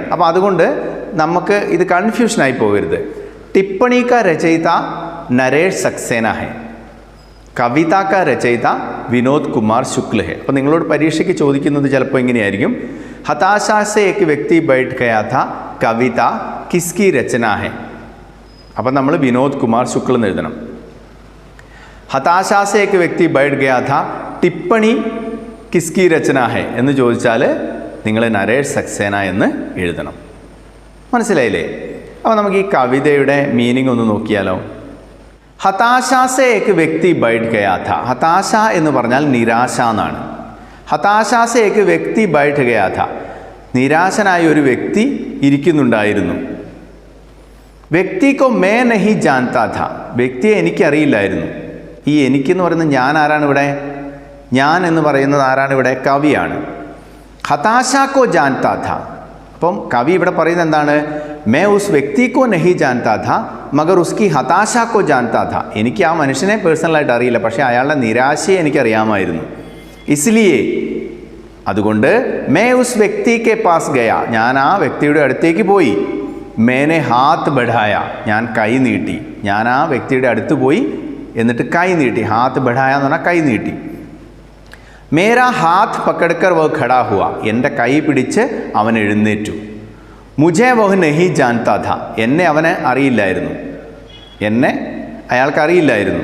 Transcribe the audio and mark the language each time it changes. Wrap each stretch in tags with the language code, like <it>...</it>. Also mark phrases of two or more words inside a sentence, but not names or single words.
<ml>അപ്പോൾ അതുകൊണ്ട് നമുക്ക് ഇത് കൺഫ്യൂഷനായി പോകരുത്।</ml> <hi>टिप्पणी का रचयिता नरेश सक्सेना है, कविता का रचयिता विनोद कुमार शुक्ल है।</hi> <ml>അപ്പോൾ നിങ്ങളോട് പരീക്ഷയ്ക്ക് ചോദിക്കുന്നത് ചിലപ്പോൾ ഇങ്ങനെയായിരിക്കും,</ml> <hi>हताशा से एक व्यक्ति बैठ गया था, कविता किसकी रचना है?</hi> <ml>അപ്പോൾ നമ്മൾ വിനോദ് കുമാർ ശുക്ൽ എന്ന് എഴുതണം।</ml> <hi>हताशा से एक व्यक्ति बैठ गया था, टिप्पणी किसकी रचना है</hi> <ml>എന്ന് ചോദിച്ചാൽ നിങ്ങൾ നരേഷ് സക്സേന എന്ന് എഴുതണം। മനസ്സിലായില്ലേ? അപ്പോൾ നമുക്ക് ഈ കവിതയുടെ മീനിങ് ഒന്ന് നോക്കിയാലോ।</ml> <hi>हताशा से एक व्यक्ति बैठ गया था। हताश</hi> <ml>എന്ന് പറഞ്ഞാൽ നിരാശ എന്നാണ്।</ml> <hi>हताशा से एक व्यक्ति बैठ गया था,</hi> <ml>നിരാശനായ ഒരു വ്യക്തി ഇരിക്കുന്നുണ്ടായിരുന്നു।</ml> <hi>व्यक्ति को मैं नहीं जानता था,</hi> <ml>വ്യക്തിയെ എനിക്കറിയില്ലായിരുന്നു। ഈ എനിക്കെന്ന് പറയുന്നത് ഞാൻ ആരാണ് ഇവിടെ? ഞാൻ എന്ന് പറയുന്നത് ആരാണ് ഇവിടെ? കവിയാണ്।</ml> <hi>हताशा को जानता था,</hi> <ml>അപ്പം കവി ഇവിടെ പറയുന്നത് എന്താണ്?</ml> <hi>मैं उस व्यक्ति को नहीं जानता था मगर उसकी हताशा को जानता था।</hi> <ml>എനിക്ക് ആ മനുഷ്യനെ പേഴ്സണലായിട്ട് അറിയില്ല, പക്ഷേ അയാളുടെ നിരാശയെ എനിക്കറിയാമായിരുന്നു।</ml> <hi>इसलिए അതുകൊണ്ട് मैं उस व्यक्ति के पास गया,</hi> <ml>ഞാൻ ആ വ്യക്തിയുടെ അടുത്തേക്ക് പോയി।</ml> <hi>मैंने हाथ बढ़ाया,</hi> <ml>ഞാൻ കൈ നീട്ടി। ഞാൻ ആ വ്യക്തിയുടെ അടുത്ത് പോയി എന്നിട്ട് കൈ നീട്ടി।</ml> <hi>हाथ बढ़ाया</hi> <ml>എന്ന് പറഞ്ഞാൽ കൈ നീട്ടി।</ml> <hi>मेरा हाथ पकड़कर वह खड़ा हुआ,</hi> <ml>എൻ്റെ കൈ പിടിച്ച് അവൻ എഴുന്നേറ്റു।</ml> <hi>मुझे वह नहीं जानता था,</hi> <ml>എന്നെ അവന് അറിയില്ലായിരുന്നു, എന്നെ അയാൾക്ക് അറിയില്ലായിരുന്നു।</ml>